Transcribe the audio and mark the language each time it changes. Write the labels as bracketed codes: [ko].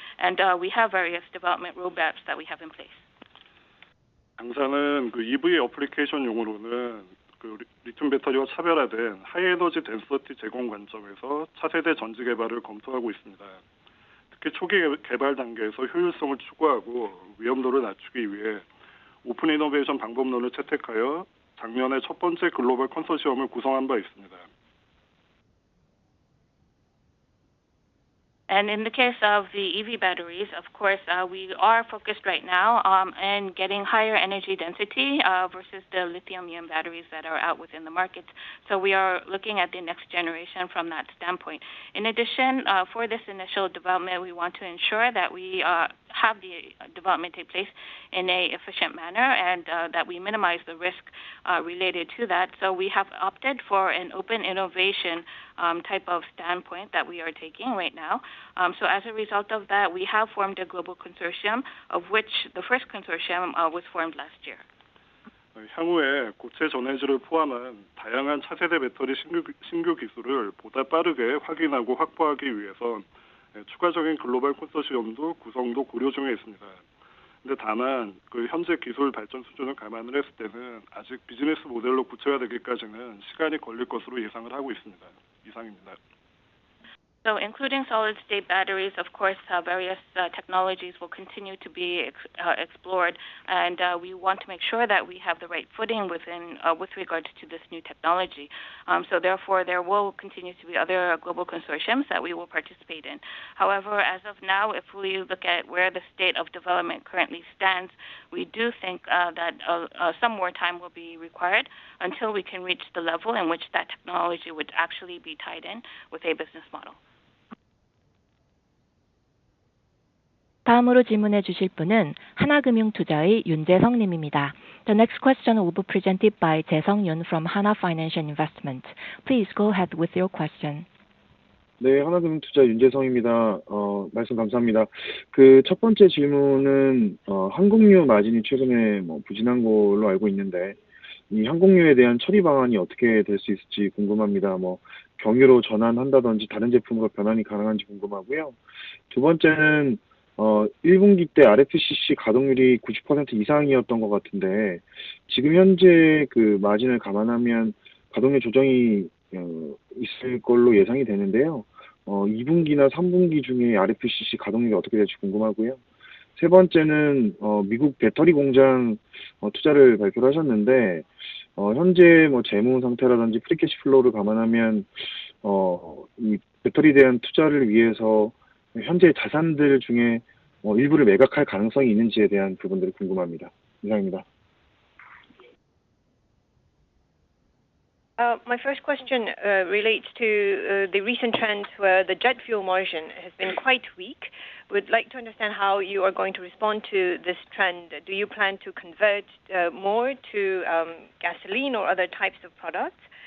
[en] And we have various development roadmaps that we have in place. [ko] 당사는 EV 어플리케이션용으로는 리튬 배터리와 차별화된 하이에너지 덴서티 제공 관점에서 차세대 전지 개발을 검토하고 있습니다. 특히 초기 개발 단계에서 효율성을 추구하고 위험도를 낮추기 위해 오픈 이노베이션 방법론을 채택하여 작년에 첫 번째 글로벌 컨소시엄을 구성한 바 있습니다. [en] And in the case of the EV batteries, of course, we are focused right now on getting higher energy density versus the lithium-ion batteries that are out within the market. So we are looking at the next generation from that standpoint. In addition, for this initial development, we want to ensure that we have the development take place in an efficient manner and that we minimize the risk related to that. So we have opted for an open innovation type of standpoint that we are taking right now. So as a result of that, we have formed a global consortium, of which the first consortium was formed last year. [ko] 향후에 고체 전해질을 포함한 다양한 차세대 배터리 신규 기술을 보다 빠르게 확인하고 확보하기 위해서 추가적인 글로벌 컨소시엄도 구성도 고려 중에 있습니다. 근데 다만 현재 기술 발전 수준을 감안을 했을 때는 아직 비즈니스 모델로 구체화되기까지는 시간이 걸릴 것으로 예상을 하고 있습니다. 이상입니다. [en] So including solid-state batteries, of course, various technologies will continue to be explored, and we want to make sure that we have the right footing with regard to this new technology. So therefore, there will continue to be other global consortiums that we will participate in. However, as of now, if we look at where the state of development currently stands, we do think that some more time will be required until we can reach the level in which that technology would actually be tied in with a business model. [ko] 다음으로 질문해 주실 분은 하나금융투자의 윤재성 님입니다. [en] The next question will be presented by 재성 윤 from Hana Financial Investment. Please go ahead with your question. [ko] 네, 하나금융투자 윤재성입니다. 말씀 감사합니다. 그 첫 번째 질문은 항공유 마진이 최근에 부진한 걸로 알고 있는데 이 항공유에 대한 처리 방안이 어떻게 될 수 있을지 궁금합니다. 경유로 전환한다든지 다른 제품으로 변환이 가능한지 궁금하고요. 두 번째는 1분기 때 RFCC 가동률이 90% 이상이었던 것 같은데 지금 현재 그 마진을 감안하면 가동률 조정이 있을 걸로 예상이 되는데요. 2분기나 3분기 중에 RFCC 가동률이 어떻게 될지 궁금하고요. 세 번째는 미국 배터리 공장 투자를 발표를 하셨는데 현재 재무 상태라든지 프리캐시 플로우를 감안하면 이 배터리에 대한 투자를 위해서 현재 자산들 중에 일부를 매각할 가능성이 있는지에 대한 부분들이 궁금합니다. 이상입니다. [en] My first question relates to the recent trend where the jet fuel margin has been quite weak. Would like to understand how you are going to respond to this trend. Do you plan to convert more to gasoline or other types of products?